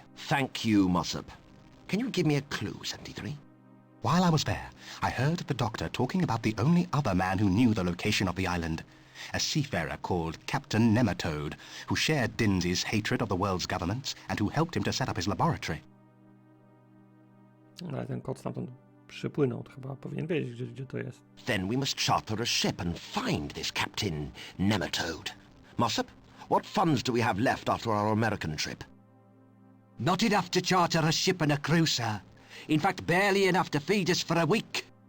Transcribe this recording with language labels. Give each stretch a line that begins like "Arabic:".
English: Thank you, Mossop. Can you give me a clue, 73? While I was there, I heard the Doctor talking about the only other man who knew the location of the island. A seafarer called Captain Nematode, who shared Dinsey's hatred of the world's governments and who helped him to set up his laboratory.
Polish: Ale ten kot stamtąd przypłynął, to chyba powinien wiedzieć, gdzie to jest.
English: Then we must charter a ship and find this Captain Nematode. Mossop, what funds do we have left after our American trip? Not enough to charter a ship and a crew, sir. In fact, barely enough to feed us for a week.